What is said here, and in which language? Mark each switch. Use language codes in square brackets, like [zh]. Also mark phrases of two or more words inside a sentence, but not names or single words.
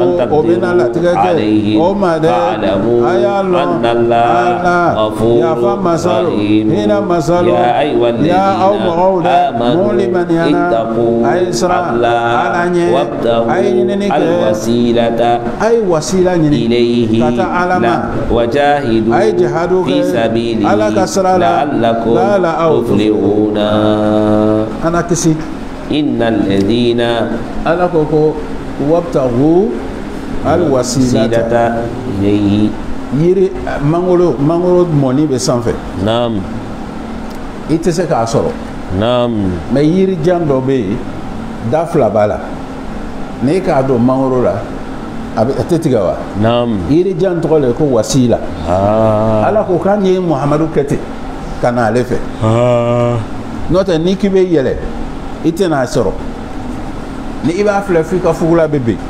[ar] عليهم فاعلموا أن الله غفور رحيم يا أيها الذين آمنوا اتقوا الله وابتغوا الوسيلة إليه وجاهدوا في سبيله لعلكم تفلحون إن الذين وابتغوا الوسيلة إليه [bm] yiri mangoro moni be sanfɛ naam i tɛ se k'a sɔrɔ naam mais yiri jan dɔ bɛ yen da fila b'a la n'i k'a dɔn mangoro la a tɛ tigɛ wa naam yiri jan tɔgɔ le ko wasila ala ko k'an ye muhamadu kɛ ten ka na ale fɛ n'o tɛ n'i k'i bɛ yɛlɛ i tɛ n'a sɔrɔ ni i b'a filɛ f'i ka fugula bɛ ben